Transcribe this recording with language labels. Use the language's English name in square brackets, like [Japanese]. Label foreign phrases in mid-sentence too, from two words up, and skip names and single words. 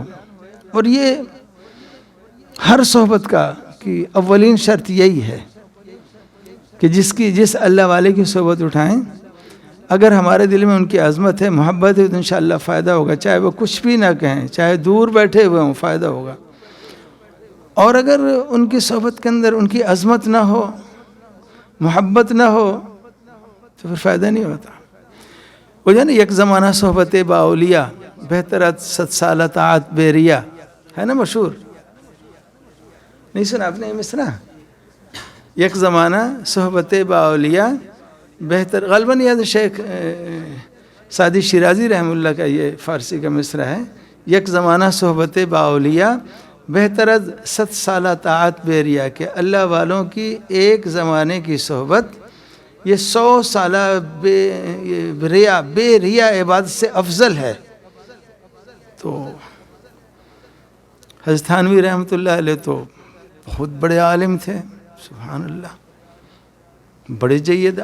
[Urdu] اور یہ ہر صحبت کا کی اولین شرط یہی ہے کہ جس اللہ والے کی صحبت اٹھائیں، اگر ہمارے دل میں ان کی عظمت ہے، محبت ہے تو انشاءاللہ فائدہ ہوگا، چاہے وہ کچھ بھی نہ کہیں، چاہے دور بیٹھے ہوئے ہوں، فائدہ ہوگا۔ اور اگر ان کی صحبت کے اندر ان کی عظمت نہ ہو، محبت نہ ہو تو پھر فائدہ نہیں ہوتا۔ وہ جو ہے نا [Persian] یک زمانہ صحبت با اولیاء بہترت 7 سالہ طاعت بے ریا، [Urdu] ہے نا مشہور، نہیں سنا آپ نے یہ مصرع؟ [Persian] یک زمانہ صحبت با اولیاء بہتر، [Urdu] غالباً یہ شیخ سعدی شیرازی [Arabic] رحمہ اللہ [Urdu] کا یہ فارسی کا مصرع ہے، [Persian] یک زمانہ صحبت با اولیاء بہتر از 7 سالہ طاعت بے ریا، [Urdu] کہ اللہ والوں کی ایک زمانے کی صحبت یہ 100 سالہ بے ریا عبادت سے افضل ہے۔ تو حضرت تھانوی [Arabic] رحمۃ اللہ علیہ [Urdu] تو بہت بڑے عالم تھے، [Arabic] سبحان اللہ، [Urdu] بڑے جید۔